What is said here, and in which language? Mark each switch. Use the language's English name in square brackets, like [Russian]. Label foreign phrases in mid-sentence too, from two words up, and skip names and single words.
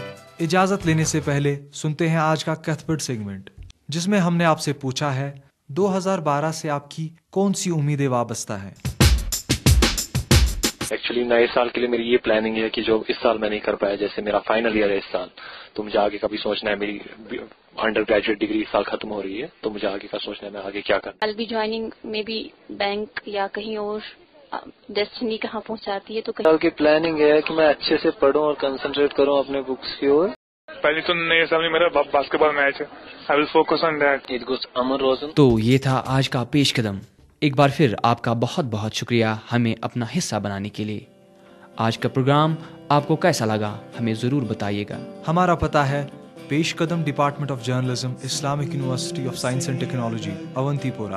[Hindi] इजाजत लेने से पहले सुनते हैं आज का कैथबर्ड सेगमेंट, जिसमें हमने आपसे पूछा है 2012 से आपकी कौन सी उम्मीदें वाबस्ता है। एक्चुअली नए साल के लिए मेरी ये प्लानिंग है कि जो इस साल मैं नहीं कर पाया, जैसे मेरा [English] final year [Hindi] है इस साल, तो मुझे आगे का भी सोचना है। मेरी [English] undergraduate degree [Hindi] इस साल खत्म हो रही है, तो मुझे आगे का सोचना है मैं आगे क्या करूं। [English] I'll be joining maybe बैंक [Hindi] या कहीं और। डेस्टिनी कहाँ पहुँचाती है, तो साल की प्लानिंग है कि मैं अच्छे से पढूं और कंसंट्रेट करूं अपने बुक्स की ओर। पहले तो नए साल में मेरा बास्केटबॉल मैच है। [English] I will focus on that. इट गोस अमर रोजन। [Hindi] तो ये था आज का पेश कदम। एक बार फिर आपका बहुत बहुत शुक्रिया हमें अपना हिस्सा बनाने के लिए। आज का प्रोग्राम आपको कैसा लगा हमें ज़रूर बताइएगा। हमारा पता है पेश कदम, डिपार्टमेंट ऑफ जर्नलिज्म, इस्लामिक यूनिवर्सिटी ऑफ साइंस एंड टेक्नोलॉजी, अवंतीपोरा।